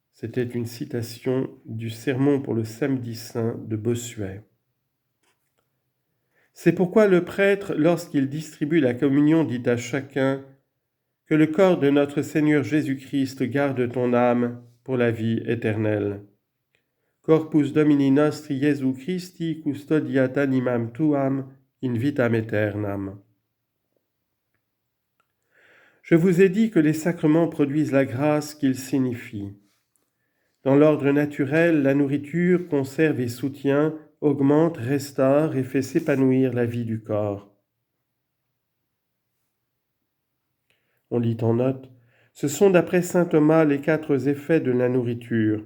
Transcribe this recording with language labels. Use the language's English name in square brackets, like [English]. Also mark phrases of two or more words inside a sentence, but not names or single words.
[French] C'était une citation du Sermon pour le Samedi Saint de Bossuet. C'est pourquoi le prêtre, lorsqu'il distribue la communion, dit à chacun « Que le corps de notre Seigneur Jésus-Christ garde ton âme pour la vie éternelle. [Latin] Corpus Domini nostri Jesu Christi custodiat animam tuam in vitam aeternam. [French] » Je vous ai dit que les sacrements produisent la grâce qu'ils signifient. Dans l'ordre naturel, la nourriture conserve et soutient, augmente, restaure et fait s'épanouir la vie du corps. On lit en note, ce sont d'après saint Thomas les 4 effets de la nourriture.